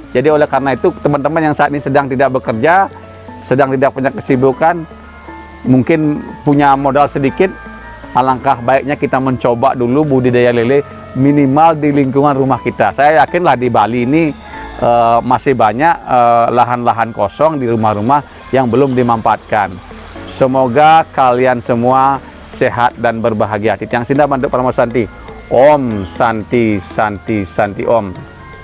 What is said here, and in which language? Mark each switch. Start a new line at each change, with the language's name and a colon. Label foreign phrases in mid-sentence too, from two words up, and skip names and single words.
Indonesian: Jadi oleh karena itu teman-teman yang saat ini sedang tidak bekerja, sedang tidak punya kesibukan, mungkin punya modal sedikit, alangkah baiknya kita mencoba dulu budidaya lele minimal di lingkungan rumah kita. Saya yakinlah di Bali ini masih banyak lahan-lahan kosong di rumah-rumah yang belum dimanfaatkan. Semoga kalian semua sehat dan berbahagia.
Balinese: Titiang Sinda Manduk Pramosanti.
Sanskrit: Om Santi Santi Santi Om.